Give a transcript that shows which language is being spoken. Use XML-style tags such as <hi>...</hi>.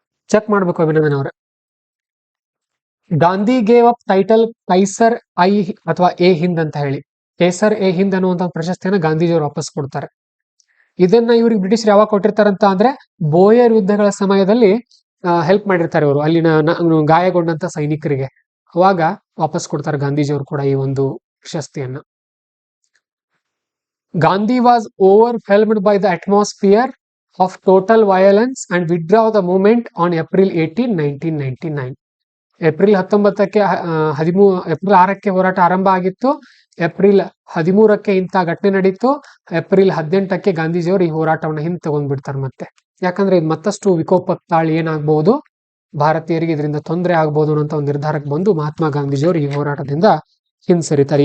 <kn>Check ಮಾಡ್ಬೇಕು ಅಭಿನಂದನ್ ಅವರೇ.</kn> <en>Gandhi gave up title</en> <kn>Qaiser I ಅಥವಾ ಎ ಹಿಂದ್ ಅಂತ ಹೇಳಿ, ಕೇಸರ್ ಎ ಹಿಂದ್ ಅನ್ನುವಂತ ಪ್ರಶಸ್ತಿಯನ್ನ ಗಾಂಧೀಜಿಯವರು ವಾಪಸ್ ಕೊಡ್ತಾರೆ. ಇದನ್ನ ಇವ್ರಿಗೆ ಬ್ರಿಟಿಷರ್ ಯಾವಾಗ ಕೊಟ್ಟಿರ್ತಾರಂತ ಅಂದ್ರೆ ಬೋಯರ್ ಯುದ್ಧಗಳ ಸಮಯದಲ್ಲಿ ಹೆಲ್ಪ್ ಮಾಡಿರ್ತಾರೆ ಇವರು ಅಲ್ಲಿನ ಗಾಯಗೊಂಡಂತ ಸೈನಿಕರಿಗೆ, ಅವಾಗ ವಾಪಸ್ ಕೊಡ್ತಾರೆ ಗಾಂಧೀಜಿಯವರು ಕೂಡ ಈ ಒಂದು ಪ್ರಶಸ್ತಿಯನ್ನ.</kn> <en>Gandhi was overwhelmed by the atmosphere of total violence and withdraw the movement on April 18, 1999.</en> <kn>April 19ಕ್ಕೆ April 6ಕ್ಕೆ ಹೋರಾಟ ಆರಂಭ ಆಗಿತ್ತು. ಏಪ್ರಿಲ್ 13ಕ್ಕೆ ಇಂಥ ಘಟನೆ ನಡೀತು. ಏಪ್ರಿಲ್ 18ಕ್ಕೆ ಗಾಂಧೀಜಿಯವರು ಈ ಹೋರಾಟವನ್ನು ಹಿಂದೆ ತಗೊಂಡ್ಬಿಡ್ತಾರೆ ಮತ್ತೆ. ಯಾಕಂದ್ರೆ ಇದು ಮತ್ತಷ್ಟು ವಿಕೋಪ ತಾಳಿ ಏನಾಗಬಹುದು, ಭಾರತೀಯರಿಗೆ ಇದರಿಂದ ತೊಂದರೆ ಆಗ್ಬಹುದು ಅಂತ ಒಂದು ನಿರ್ಧಾರಕ್ಕೆ ಬಂದು ಮಹಾತ್ಮ ಗಾಂಧೀಜಿಯವರು ಈ ಹೋರಾಟದಿಂದ ಹಿಂಸರಿತಾರೆ.</kn>